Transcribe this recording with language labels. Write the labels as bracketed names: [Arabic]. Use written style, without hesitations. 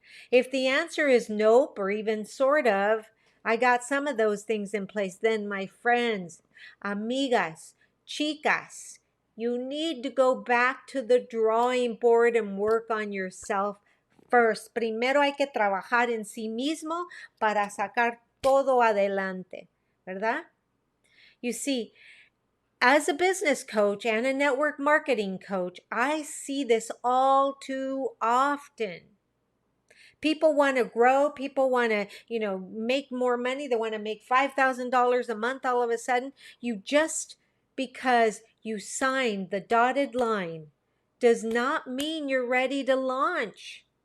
[English] If the answer is nope or even sort of, I got some of those things in place, then my friends, [Spanish] amigas, chicas, [English] you need to go back to the drawing board and work on yourself first. [Spanish] Primero hay que trabajar en sí mismo para sacar todo adelante, ¿verdad? [English] You see, as a business coach and a network marketing coach, I see this all too often. People want to grow. People want to, make more money. They want to make $5,000 a month all of a sudden. You just, because you signed the dotted line, does not mean you're ready to launch.